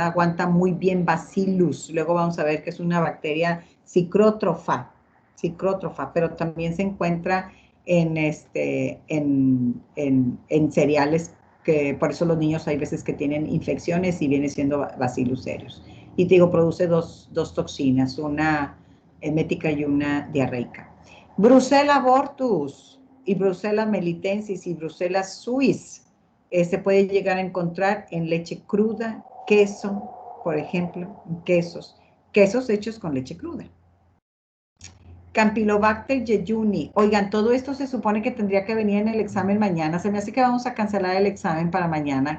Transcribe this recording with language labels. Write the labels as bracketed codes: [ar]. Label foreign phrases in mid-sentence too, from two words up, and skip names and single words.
[es] Aguanta muy bien Bacillus. Luego vamos a ver que es una bacteria psicrótrofa, pero también se encuentra en cereales, que por eso los niños hay veces que tienen infecciones y viene siendo Bacillus cereus. Y te digo, produce dos toxinas, una emética y una diarreica. Brucella abortus y Brucella melitensis y Brucella suis se puede llegar a encontrar en leche cruda, queso, por ejemplo, quesos hechos con leche cruda. Campylobacter jejuni. Oigan, todo esto se supone que tendría que venir en el examen mañana. Se me hace que vamos a cancelar el examen para mañana.